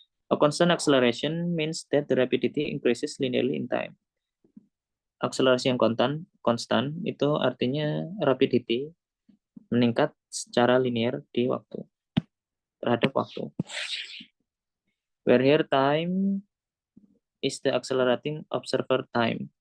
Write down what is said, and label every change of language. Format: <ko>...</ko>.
<en>A constant acceleration means that the rapidity increases linearly in time.</en> <id>Akselerasi yang konstan itu artinya rapidity meningkat secara linear di waktu, terhadap waktu.</id> <en>Where here time is the accelerating observer time.</en>